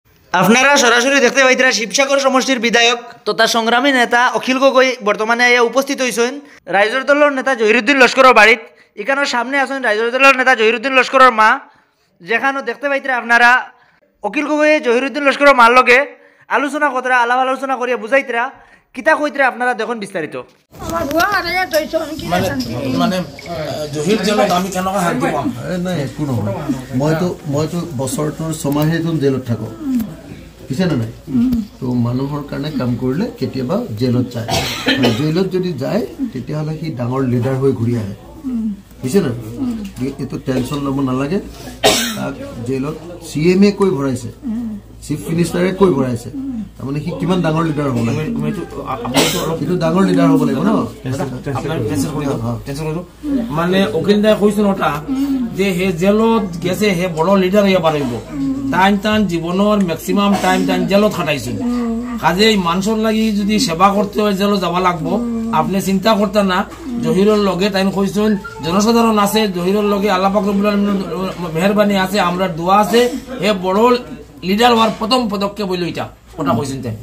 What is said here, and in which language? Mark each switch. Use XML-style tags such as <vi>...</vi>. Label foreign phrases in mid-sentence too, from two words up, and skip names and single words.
<bn>আপনারা সরাসরি দেখতে পাইতেরা শিবসাগর সমষ্টির বিধায়ক তথা সংগ্রামী নেতা অখিল গগৈ বর্তমানে উপস্থিত হয়েছেন রাইজর দলের নেতা জহিরুদ্দিন লস্করের বাড়িত। এখানে সামনে আছেন রাইজর দলের নেতা জহিরুদ্দিন লস্করের মা, যেখানে দেখতে পাইতেরা আপনারা অখিল গগৈ জহিরুদ্দিন লস্করের মার লগে আলোচনা কতরা আলাপ আলোচনা করিয়া বুঝাইতরা কিতা কইতরা আপনারা দেখুন বিস্তারিত।</bn> <as>মানে জহির জেলত আমি কেনেকৈ হাত দিব নাই একো নহয়, মইতো বছৰটোৰ 6 মাহেই জেলত থাকো বুজিছে না নাই। তো মানুহৰ কাৰণে কাম কৰিলে কেতিয়াবা জেলত যায়, জেলত যদি যায় তেতিয়াহ'লে সি ডাঙৰ লিডাৰ হৈ ঘূৰি আহে বুজিছে না। এইটো টেনশ্যন ল'ব নালাগে। তাক জেলত CM কৈ ভৰাইছে,</as> <en>chief minister</en> <as>কৈ ভৰাইছে, তাৰমানে সি কিমান ডাঙৰ লিডাৰ হ'ব লাগে, সেইটো ডাঙৰ লিডাৰ হ'ব লাগিব ন।</as> <bn>মানে অখিল দাই কৈছে নটা যে হে জেলত গেছে হে বড় লিডার হইয়া পারিব, টাইম জীবনের</bn> <en>maximum time</en> <bn>জেলত খাটাইছিল। কাজেই মানুষের লাগি যদি সেবা করতে হয় জেলত যাওয়া লাগবো। আপনি চিন্তা করতেন না, জহিরের লগে টাইম কইছেন জনসাধারণ আছে, জহিরের লগে আল্লাহ পাক</bn> <ar>رب العالمين</ar> <bn>মেহরবানি আছে, আমরা দোয়া আছে, হে বড় লিডার হওয়ার প্রথম পদক্ষেপ হইল এটা ওটা কইছেন।</bn>